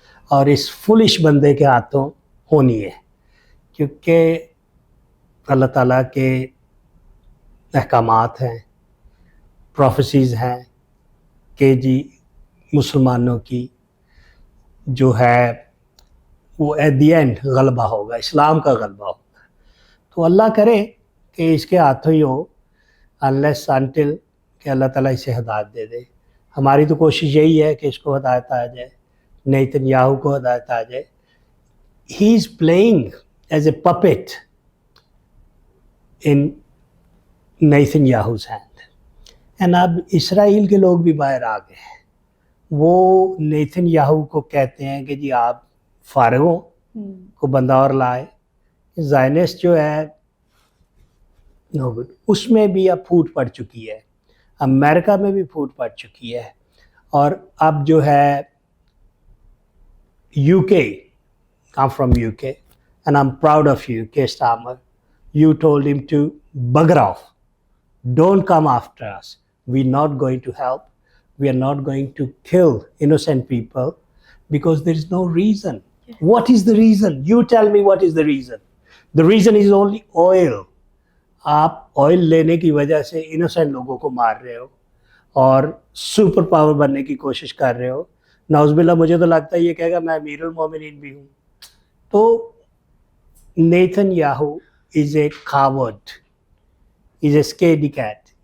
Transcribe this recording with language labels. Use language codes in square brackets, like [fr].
[ur] اور اس فولش بندے کے ہاتھوں ہونی ہے، کیونکہ اللہ تعالیٰ کے احکامات ہیں، پروفیسیز ہیں کہ جی مسلمانوں کی جو ہے وہ ایٹ دی اینڈ غلبہ ہوگا، اسلام کا غلبہ ہوگا. تو اللہ کرے کہ اس کے ہاتھوں ہی ہو، انلیس انٹل کہ اللہ تعالیٰ اسے ہدایت دے دے. ہماری تو کوشش یہی ہے کہ اس کو ہدایت آ جائے، نیتن یاہو کو ہدایت آ جائے. [en] He is playing as a puppet in Netanyahu's hand. [ur] And اب اسرائیل کے لوگ بھی باہر آ گئے ہیں. وہ نیتن یاہو کو کہتے ہیں کہ جی آپ فارغ ہوں، کو بندہ اور لائے. زائنسٹ جو ہے نو گڈ، اس میں بھی اب پھوٹ پڑ چکی ہے، امریکہ میں بھی پھوٹ پڑ چکی ہے. اور اب جو ہے [en] UK, I'm from UK and I'm proud of you, Keir Starmer. you told him to bugger off. Don't come after us. We're not going to help. We are not going to kill innocent people because there is no reason. What is the reason? You tell me what is the reason. The reason is only oil. [ur] آپ oil لینے کی وجہ سے innocent لوگوں کو مار رہے ہو اور سپر پاور بننے کی کوشش کر رہے ہو. نعوذ باللہ مجھے تو لگتا ہے یہ کہے گا میں امیر المومنین بھی ہوں. تو نیتن یاہو [en] Is a coward, is a scaredy cat.